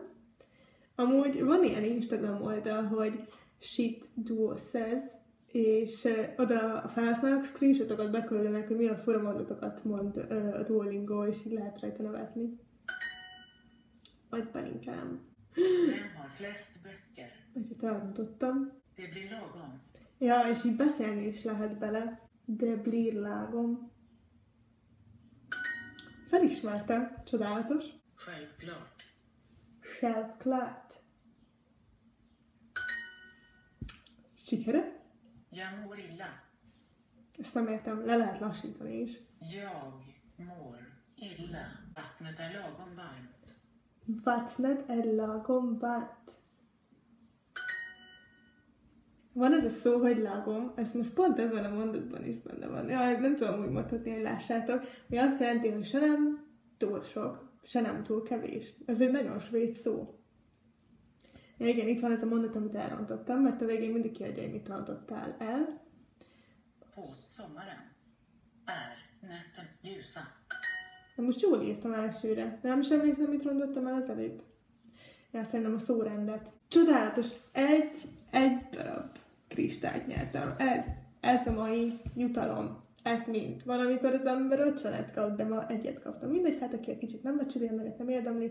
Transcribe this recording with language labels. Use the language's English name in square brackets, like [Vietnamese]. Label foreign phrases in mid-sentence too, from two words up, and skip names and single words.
[Hungarian] Amúgy van ilyen Instagram oldal, hogy Shit Duo Says, és oda a felhasználók screenshotokat beküldenek, hogy milyen fura mondatokat mond a Duolingo, és így lehet rajta nevetni. Majd belinkelem. [Swedish] Vem har flest böcker? [Hungarian] Úgyhogy elrontottam. [Swedish] Det blir lagom. [Hungarian] Ja, és így beszélni is lehet bele. De Blirlagom. Felismertem. Csodálatos. [Swedish] Självklart. Självklart. Sikere? Jag mår illa. [Hungarian] Ezt nem értem, le lehet lassítani is. [Swedish] Jag mår illa. Vattnet är lagom varmt. Vattnet är lagom varmt. [Hungarian] Van ez a szó, hogy lagom, ez most pont ebben a mondatban is benne van. Ja, nem tudom úgy mondhatni, hogy lássátok. Ami azt jelenti, hogy se nem túl sok, se nem túl kevés. Ez egy nagyon svéd szó. Ja, igen, itt van ez a mondat, amit elrontottam, mert a végén mindig kiadja, hogy mit rontottál el. [Swedish] På sommaren är nätten ljusa. [Hungarian] De most jól írtam elsőre. Nem is emlékszem, mit rontottam el az előbb. Ja, szerintem a szórendet. Csodálatos! Egy darab kristályt nyertem. Ez a mai jutalom. Ez mind. Van, amikor az ember 50-et kap, de ma egyet kaptam. Mindegy, hát aki egy kicsit nem becsüli, ennek nem érdemli.